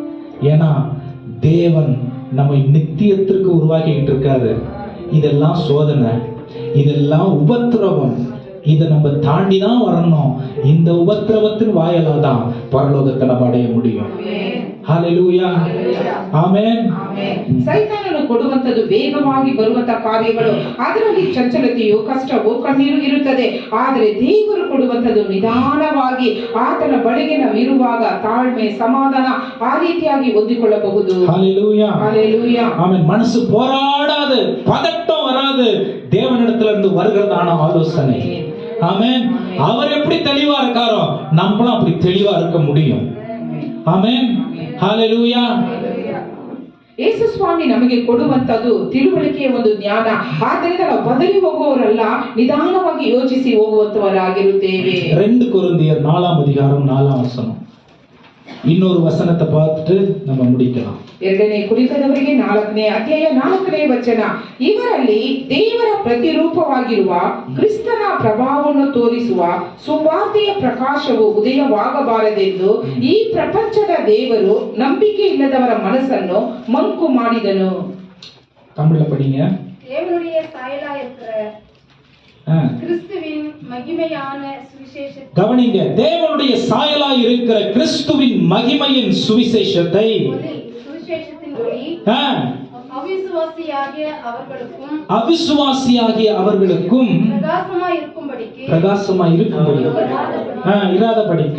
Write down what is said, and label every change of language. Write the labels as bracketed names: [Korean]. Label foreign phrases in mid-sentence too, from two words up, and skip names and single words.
[Tamil] ஏன்னா தேவன் நம்ம நித்தியத்திற்கு உருவாக்கிட்டு இருக்காரு. இதெல்லாம் சோதனை, இதெல்லாம் உபத்திரவம். இதை நம்ம தாண்டி தான் வரணும். இந்த உபத்திரவத்தின் வாயிலா தான் பரலோகத்தை நம்ம அடைய முடியும். ஹalleluya, [Kannada] ಆಮೆನ್. ಸೈತಾನನು ಕೊಡುವಂತದ್ದು ವೇಗವಾಗಿ ಬರುವಂತ ಕಾರ್ಯಗಳು, ಅದರಲ್ಲಿ ಚಂಚಲತೆಯು, ಕಷ್ಟವೂ, ಕಣ್ಣೀರು ಇರುತ್ತದೆ. ಆದರೆ ದೇವರು ಕೊಡುವಂತದ್ದು ನಿಧಾನವಾಗಿ ಆತನ ಬಳಿಗೆ ನಾವು ಇರುವಾಗ ತಾಳ್ಮೆ, ಸಮಾಧಾನ ಆ ರೀತಿಯಾಗಿ ಹೊಂದಿಕೊಳ್ಳಬಹುದು. [Tamil] ஹalleluya, ஹalleluya, ஆமென். மனசு போராடாது, பதட்டம் வராது. தேவனிடத்துல இருந்து வருகிறதான ஆலோசனை. ஆமென். அவர் எப்படி தெளிவா இருக்காரோ நம்மளும் அப்படி தெளிவா இருக்க முடியும். [Kannada] ಆಮೆನ್, ஹalleluya. ಯೇಸು ಸ್ವಾಮಿ ನಮಗೆ ಕೊಡುವಂತದ್ದು ತಿಳುವಳಿಕೆಯ ಒಂದು ಜ್ಞಾನ. ಆದ್ದರಿಂದ ನಾವು ಬದಲಿ ಹೋಗುವವರಲ್ಲ, ನಿಧಾನವಾಗಿ ಯೋಚಿಸಿ ಹೋಗುವಂತವರಾಗಿರುತ್ತೇವೆ. [Tamil] 2 கொரிந்தியர் 4ஆம் அதிகாரம் 4ஆம் வசனம். இன்னொரு வசனத்தை பார்த்துட்டு நம்ம முடிக்கலாம். [Kannada] 2ನೇ ಕೊರಿಂಥದವರಿಗೆ 4ನೇ ಅಧ್ಯಾಯ 4ನೇ ವಚನ. ಇವರಲ್ಲಿ ದೇವರ ಪ್ರತಿರೂಪವಾಗಿರುವ ಕ್ರಿಸ್ತನ ಪ್ರಭಾವವನ್ನು ತೋರಿಸುವ ಸುವಾರ್ತೆಯ ಪ್ರಕಾಶವು ಉದಯವಾಗಬಾರದೆಂದು ಈ ಪ್ರಪಂಚದ ದೇವರು ನಂಬಿಕೆ ಇಲ್ಲದವರ ಮನಸ್ಸನ್ನು ಮಂಕು ಮಾಡಿದನು. [Tamil] தமிழ்ல படிங்க. தேவனுடைய சாயலா இருக்கிற கிறிஸ்துவின் மகிமையான சுவிசேஷத்தை, கவனிங்க, தேவனுடைய சாயலா இருக்கிற கிறிஸ்துவின் மகிமையின் சுவிசேஷத்தை அவிசுவாசியாகிய அவர்களுக்கும் பிரகாசமாய் இருக்கும்படி இராதபடிக்கு